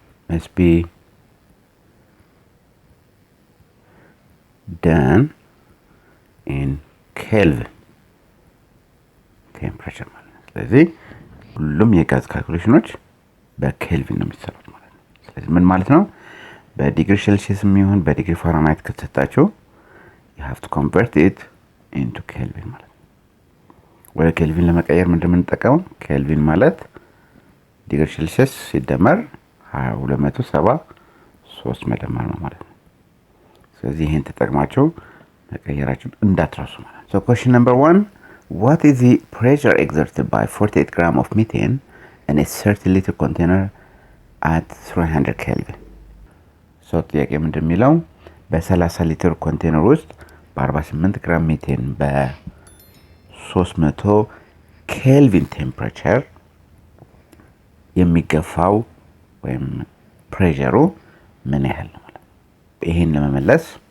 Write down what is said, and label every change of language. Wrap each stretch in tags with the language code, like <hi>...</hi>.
<en>must be done in Kelvin temperature</en> <am>ማለት ነው። ስለዚህ ሁሉም የጋዝ ካልኩሌሽኖች በኬልቪን ነው የሚሰሩት ማለት ነው። ስለዚህ ምን ማለት ነው? በዲግሪ ሴልሺየስ የሚሆን በዲግሪ ፋራናይት ከተሰጣችሁ</am> <en>you have to convert it into Kelvin</en> <am>ማለት ነው። ወደ ኬልቪን ለመቀየር ምንድን ነው የምንጠቀመው? ኬልቪን ማለት ዲግሪ ሴልሺየስ ሲደመር 273 መደመር ነው ማለት ነው።</am> <en>ስለዚህ ይሄን ተጠቅማችሁ መቀየራችሁን እንዳትረሱ ማለት ነው። So question number 1, what is the pressure exerted by 48 grams of methane in a 30 liter container at 300 Kelvin? So</en> <am>ጥያቄ ምንድን የሚለው በ30 ሊትር ኮንቴነር ውስጥ በ48 ግራም ሜቴን በ300 ኬልቪን ቴምፕሬቸር የሚገፋው ወይም ፕሬሸሩ ምን ያህል ነው ማለት ነው። ይሄን ለመመለስ</am>